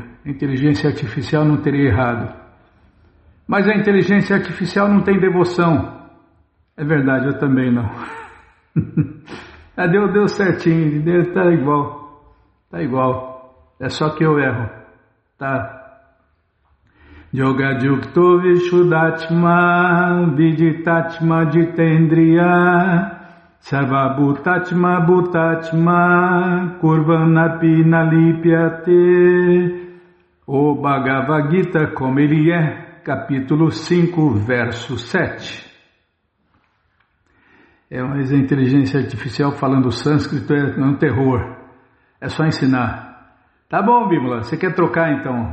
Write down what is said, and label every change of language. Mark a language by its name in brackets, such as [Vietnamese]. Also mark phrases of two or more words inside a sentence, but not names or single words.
[Portuguese] A inteligência artificial não teria errado. Mas a inteligência artificial não tem devoção. É verdade, eu também não. Deu certinho, tá igual. Tá igual. É só que eu erro. Tá. [Sanskrit] योग युक्तो विशुद्धात्मा विदितात्मा जितेन्द्रिय सर्वभूतात्मा भूतात्मा कुर्वनपि नलिप्यते. [Portuguese] O Bhagavad Gita como ele é, capítulo 5, verso 7. Mas a inteligência artificial falando sânscrito é um terror. É só ensinar. Tá bom, Bímola, você quer trocar então?